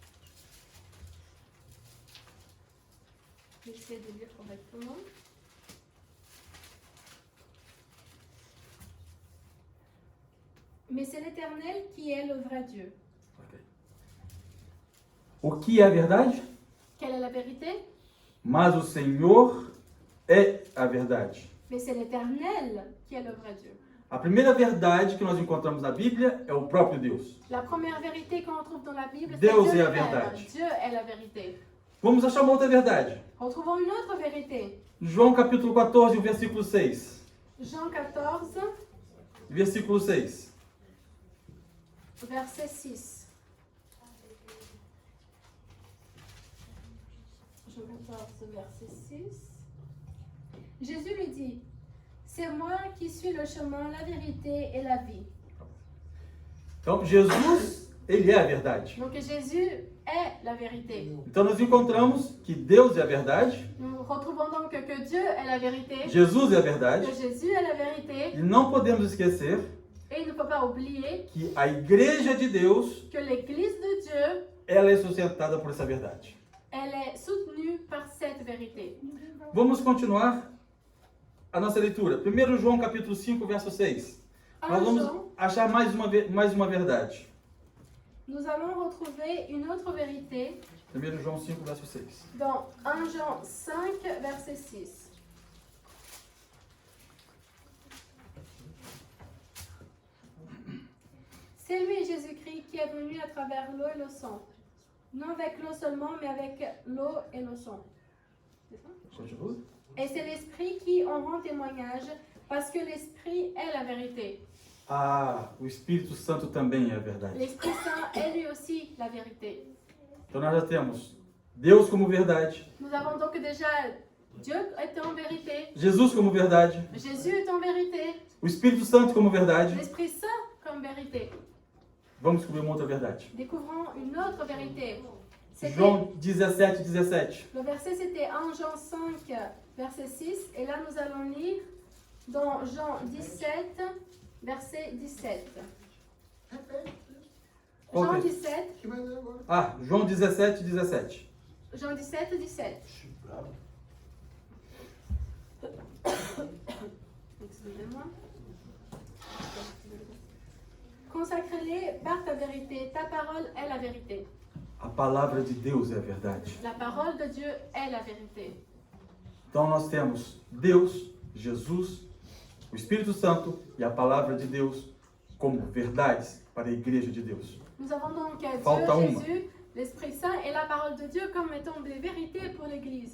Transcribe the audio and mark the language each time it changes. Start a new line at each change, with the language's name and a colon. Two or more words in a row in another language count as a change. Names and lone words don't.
French: Je vais essayer de lire correctement. Mais c'est l'Éternel qui est le vrai Dieu.
Portuguese: O que é a verdade?
French: Quelle est la vérité?
Portuguese: Mas o Senhor é a verdade.
French: Mais c'est l'Éternel qui est le vrai Dieu.
Portuguese: A primeira verdade que nós encontramos na Bíblia é o próprio Deus.
French: La première vérité qu'on retrouve dans la Bible, c'est
Portuguese: Deus
French: Dieu
Portuguese: é a
French: lui-même.
Portuguese: verdade.
French: Dieu est la vérité.
Portuguese: Vamos achar uma outra verdade.
French: Retrouvons une autre vérité.
Portuguese: João capítulo 14, o versículo 6.
French: Jean 14,
Portuguese: versículo 6.
French: verset 6. Jean 14, verset 6. Jésus lui dit, c'est moi qui suis le chemin, la vérité et la vie.
Portuguese: Então, Jesus, ele é a verdade.
French: Donc Jésus est la vérité.
Portuguese: Então, nós encontramos que Deus é a verdade,
French: Nous retrouvons donc que Dieu est la vérité,
Portuguese: Jesus é a verdade,
French: que Jésus est la vérité,
Portuguese: e não podemos esquecer
French: et il ne faut pas oublier
Portuguese: que a igreja de Deus,
French: que l'Église de Dieu,
Portuguese: ela é sustentada por essa verdade.
French: elle est soutenue par cette vérité.
Portuguese: Vamos continuar a nossa leitura. 1 João capítulo 5, verso 6. Nós
French: 1
Portuguese: vamos
French: Jean,
Portuguese: achar mais uma verdade.
French: nous allons retrouver une autre vérité
Portuguese: 1 João 5, verso 6.
French: dans 1 Jean 5, verset 6. C'est lui, Jésus-Christ, qui est venu à travers l'eau et le sang. Non avec l'eau seulement, mais avec l'eau et le sang. C'est ça?
Portuguese: Continua.
French: Et c'est l'Esprit qui en rend témoignage, parce que l'Esprit est la vérité.
Portuguese: Ah, o Espírito Santo também é a verdade.
French: L'Esprit Saint est lui aussi la vérité.
Portuguese: Então nós já temos Deus como verdade,
French: Nous avons donc déjà Dieu est en vérité,
Portuguese: Jesus como verdade,
French: Jésus est en vérité,
Portuguese: o Espírito Santo como verdade.
French: l'Esprit Saint comme vérité.
Portuguese: Vamos descobrir uma outra verdade.
French: Découvrons une autre vérité. C'était-
Portuguese: João 17, 17.
French: Le verset c'était 1 Jean 5, verset 6, et là nous allons lire dans Jean 17, verset 17.
Portuguese: Qual
French: Jean
Portuguese: que é?
French: 17,
Portuguese: Ah, João 17, 17.
French: Jean 17, 17. Excusez-moi. Consacre-les par ta vérité, ta parole est la vérité.
Portuguese: A palavra de Deus é a verdade.
French: La parole de Dieu est la vérité.
Portuguese: Então nós temos Deus, Jesus, o Espírito Santo e a palavra de Deus como verdades para a igreja de Deus.
French: Nous avons donc Dieu,
Portuguese: Falta uma.
French: Jésus, l'Esprit Saint et la parole de Dieu comme étant des vérités pour l'Église.